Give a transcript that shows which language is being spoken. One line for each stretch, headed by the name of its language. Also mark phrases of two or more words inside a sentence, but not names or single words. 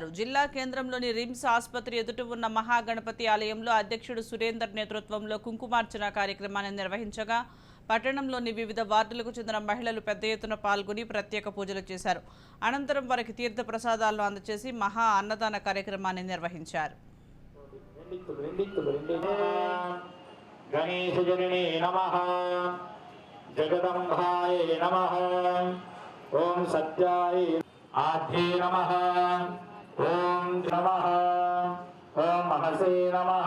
Telugu: జిల్లా కేంద్రంలోని రిమ్స్ ఆసుపత్రి ఎదుట ఉన్న మహాగణపతి ఆలయంలో అధ్యక్షుడు సురేందర్ నేతృత్వంలో కుంకుమార్చన కార్యక్రమాన్ని నిర్వహించగా పట్టణంలోని వివిధ వార్డులకు చెందిన మహిళలు పెద్ద ఎత్తున పాల్గొని ప్రత్యేక పూజలు చేశారు. అనంతరం వారికి తీర్థ ప్రసాదాలను అందజేసి మహా అన్నదాన కార్యక్రమాన్ని నిర్వహించారు.
Sanskrit: जगदंबाय नमः। ओम सत्याय आद्ये नमः। ओम नमः। ओम महसे नमः।